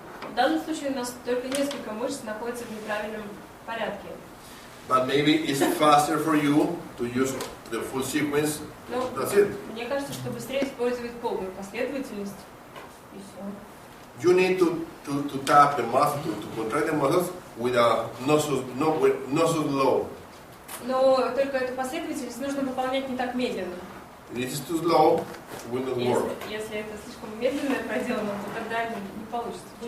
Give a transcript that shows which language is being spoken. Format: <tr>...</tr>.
<ru>В данном случае у нас только несколько мышц находятся в неправильном порядке.</ru> <en>But maybe it's faster for you to use the full sequence. That's it.</en> <ru>Мне кажется, что быстрее использовать полную последовательность и все.</ru> <en>You need to tap the muscle, to contract the muscles with a not so slow.</en> <ru>Но только эту последовательность нужно выполнять не так медленно.</ru> <en>If it is too slow, it will not work.</en> <ru>Если это слишком медленно проделано, то тогда не получится.</ru>